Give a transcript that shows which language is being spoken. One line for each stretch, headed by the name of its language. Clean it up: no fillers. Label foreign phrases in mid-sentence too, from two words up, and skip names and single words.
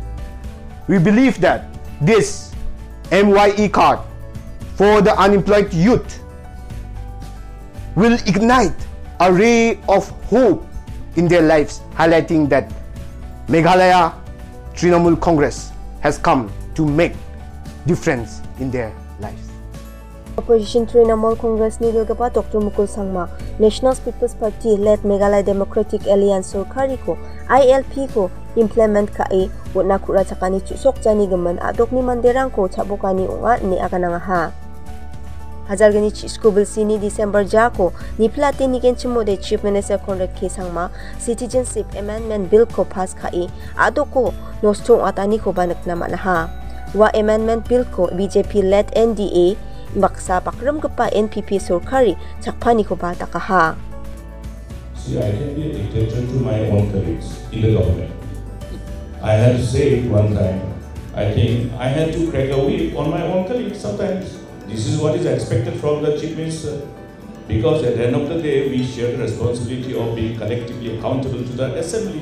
English: We believe that this MYE card for the unemployed youth will ignite a ray of hope in their lives, highlighting that Meghalaya Trinamool Congress has come to make difference in their lives.
Garo: Opposition Trinamool Congress ni Gilgapa Dr. Mukul Sangma National People's Party led Meghalaya Democratic Alliance Sorkari ko ILP ko implement ka e wala kura chakani chusok jani gaman adok ni manderang ko chabukani unga ni akananga ha. Hajalgani School Sini December Jako ni plate ni genchimo de Chief Minister Conrad K Sangma Citizenship Amendment Bill ko pass kai adoko nostong atani ko banak naman ha. Wa
English: amendment bill
Garo: ko BJP led NDA baksa pakram pa NPP Sorkari chakpani ko bata ka ha.
English: See, I can be a dictator to my own colleagues in the government. I had to say it one time. I think I had to crack a whip on my own colleagues sometimes. This is what is expected from the Chief Minister. Because at the end of the day, we share the responsibility of being collectively accountable to the Assembly.